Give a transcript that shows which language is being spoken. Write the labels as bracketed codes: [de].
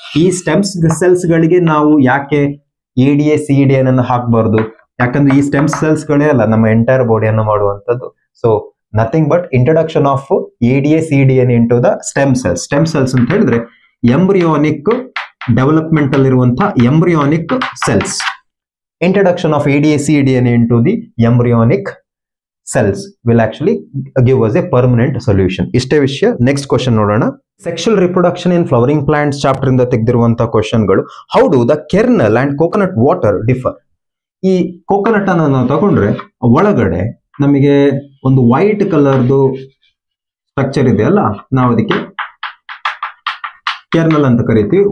[kn] ಈ stem cells ಗಳಿಗೆ ನಾವು ಯಾಕೆ ADA CDA ಅನ್ನು ಹಾಕಬಾರ್ದು? ಯಾಕಂದ್ರೆ ಈ ಸ್ಟೆಮ್ ಸೆಲ್ಸ್ ಗಳೇ ಅಲ್ಲ ನಮ್ಮ ಎಂಟೈರ್ ಬಾಡಿಯನ್ನು ಮಾಡುವಂತದ್ದು. [en] So nothing but introduction of ADA CDA into the stem cells. [kn] Stem cells ಅಂತ ಹೇಳಿದ್ರೆ ಎಂಬ್ರಿಯೋನಿಕ್ ಡೆವಲಪ್ಮೆಂಟ್ ಅಲ್ಲಿರುವಂತಹ embryonic cells. [en] Introduction of ADA CDA into the embryonic cells will actually give us a permanent solution. [kn] ಇಷ್ಟೇ ವಿಷಯ. Next question ನೋಡೋಣ. Sexual reproduction ಇನ್ flowering plants chapter ಇಂದ ತೆಗೆದಿರುವಂತಹ ಕ್ವಶನ್ಗಳು. [en] How do the kernel and coconut water differ? [kn] ಈ coconut ಅನ್ನು ನಾವು ತಗೊಂಡ್ರೆ ಒಳಗಡೆ ನಮಗೆ ಒಂದು ವೈಟ್ ಕಲರ್ದು ಸ್ಟ್ರಕ್ಚರ್ ಇದೆ ಅಲ್ಲ, ನಾವು ಅದಕ್ಕೆ ಕೆರ್ನಲ್ ಅಂತ ಕರಿತೀವಿ.